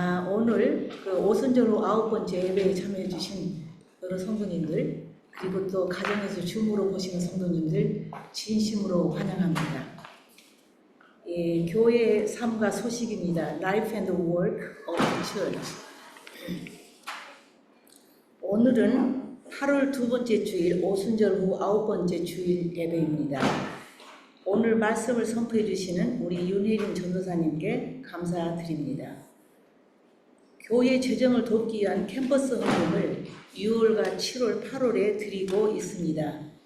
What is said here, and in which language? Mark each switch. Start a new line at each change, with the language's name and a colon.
Korean: 오늘 오순절로 9번째 예배에 참여해 주신 여러 성도님들, 그리고 또 가정에서 줌으로 보시는 성도님들 진심으로 환영합니다. 교회의 삶과 소식입니다.
English: Life and Work of the Church.
Korean: 오늘은 8월 두 번째 주일, 오순절 후 9번째 주일 예배입니다. 오늘 말씀을 선포해 주시는 우리 윤혜린 전도사님께 감사드립니다. 교회 재정을 돕기 위한 캠퍼스 헌금을 6월과 7월, 8월에 드리고 있습니다.